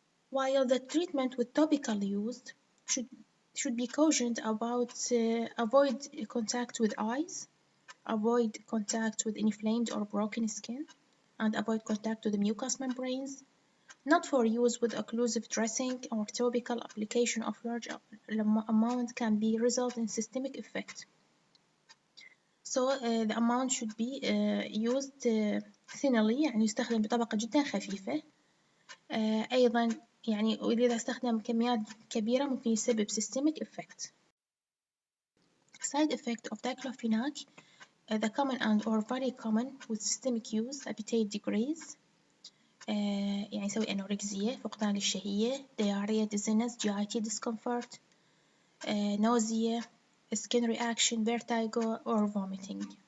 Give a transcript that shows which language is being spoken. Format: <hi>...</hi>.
<en>While the treatment with topical use should be cautioned about avoid contact with eyes, avoid contact with inflamed or broken skin, and avoid contact with the mucous membranes, not for use with occlusive dressing or topical application of large amount can be result in systemic effect. So the amount should be used thinly</en> <ar>يعني يستخدم بطبقة جدا خفيفة. أيضا يعني وإذا استخدم كميات كبيرة ممكن يسبب systemic effect.</ar> <en>Side effect of diclofenac the common and or very common with systemic use appetite decrease</en> <ar>يعني يسوي أنوركسيا فقدان الشهية</ar> <en>diarrhea dizziness GIT discomfort nausea skin reaction vertigo or vomiting.</en>